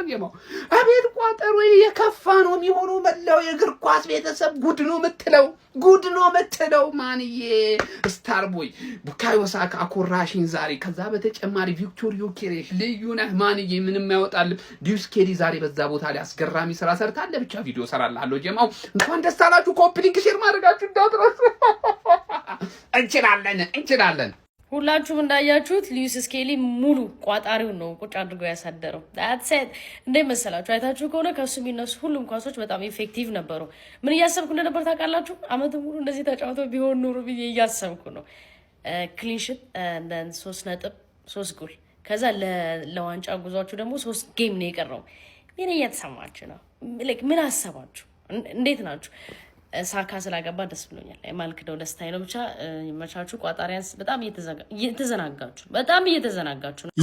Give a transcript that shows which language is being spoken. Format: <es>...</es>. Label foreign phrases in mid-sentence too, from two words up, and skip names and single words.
<am>ጀማው አቤት ቋጠሩ የከፋ ነው የሚሆነው። መላው የእግር ኳስ ቤተሰብ ጉድ ነው የምትለው ማንዬ ስታር ቦይ ቡካዮ ሳካ አኮራሽን ዛሬ። ከዛ በተጨማሪ ቪክቶር ዮኬሬሽ ልዩ ነህ ማንዬ ምንም ያወጣል። ሉዊስ ኬሊ ዛሬ በዛ ቦታ ላይ አስገራሚ ስራ ሰርታለ። ብቻ ቪዲዮ ሰራላለሁ ጀማው እንኳን ደስ አላችሁ።</am> <en>copy link</en> <am>ሼር ማድረጋችሁ እንዳትረሱ። እንችላለን። ሁላችሁም እንዳያችሁት ሉዊስ ስኬሊ ሙሉ ቋጣሪውን ነው ቁጭ አድርጎ ያሳደረው።</am> <en>that's it</en> <am>እንደ መሰላችሁ አይታችሁ ከሆነ ከሱ የሚነሱ ሁሉም ኳሶች በጣም ኢፌክቲቭ ነበሩ። ምን እያሰብኩ እንደነበር ታውቃላችሁ? አመቱ ሙሉ እንደዚህ ተጫውተው ቢሆን ኑሩ ብዬ እያሰብኩ ነው።</am> <en>clean sheet and then</en> <am>3 ነጥብ 3 ጎል ከዛ ለዋንጫ ጉዟችሁ ደግሞ 3 ጌም ነው የቀረው። ምን እያተሰማችሁ ነው? ምን አሰባችሁ? እንዴት ናችሁ? ሳካ ስላገባ ደስ ብሎኛል። የማልክደው ደስታዬ ነው። ብቻ ይመቻችሁ። ቋጣሪያንስ በጣም እየተዘናጋችሁ ነው።</am>